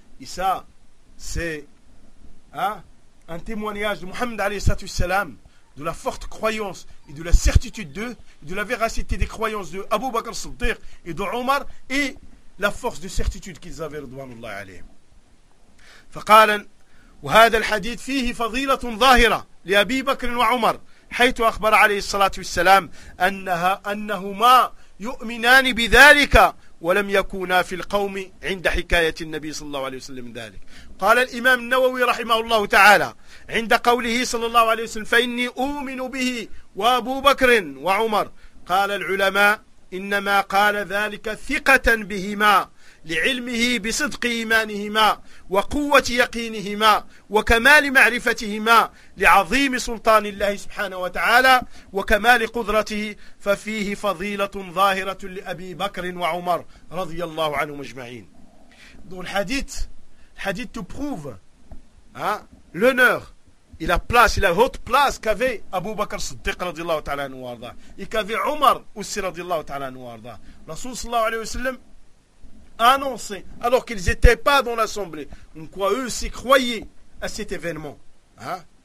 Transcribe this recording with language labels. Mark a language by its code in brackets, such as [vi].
[fr] Et ça, c'est un témoignage de Muhammad alayhi sallallahu alayhi wa sallam, de la forte croyance et de la certitude d'eux, et de la véracité des croyances de Abu Bakr Siddiq et de Omar, et la force de certitude qu'ils avaient رضوان الله عليهم. [ar] فقال وهذا الحديث فيه فضيلة ظاهرة لأبي بكر وعمر حيث أخبر عليه الصلاة والسلام أنهما يؤمنان بذلك ولم يكونا في القوم عند حكاية النبي صلى الله عليه وسلم ذلك. قال الإمام النووي رحمه الله تعالى عند قوله صلى الله عليه وسلم فإني أؤمن به وأبو بكر وعمر. قال العلماء إنما قال ذلك ثقة بهما لعلمه بصدق إيمانهما وقوة يقينهما وكمال معرفتهما لعظيم سلطان الله سبحانه وتعالى وكمال قدرته ففيه فضيلة ظاهرة لأبي بكر وعمر رضي الله عنهم أجمعين. الحديث تبروفه لونور [fr] et la place, et la haute place qu'avait Abu Bakr Siddiq radiallahu ta'ala anhu wa arda, et qu'avait Omar aussi radiallahu ta'ala anhu wa arda. Rasoul sallallahu alayhi wa sallam a annoncé, alors qu'ils n'étaient pas dans l'assemblée, en quoi eux aussi croyaient à cet événement. Hein?